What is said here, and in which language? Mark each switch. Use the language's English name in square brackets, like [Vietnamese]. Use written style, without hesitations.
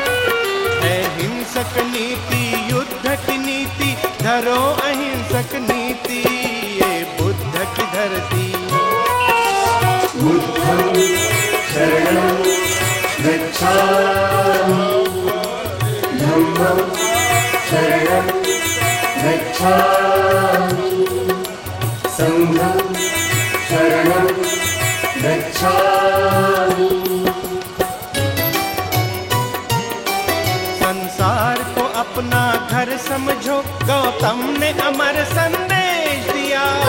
[Hindi] अहिंसक नीति युद्ध की नीति, धरो अहिंसक नीति। ये बुद्ध की धरती। [Pali] बुद्धं शरणं गच्छामि, धम्मं शरणं गच्छामि, संघं शरणं गच्छामि। [Hindi] संसार को अपना घर समझो, गौतम ने अमर संदेश दिया।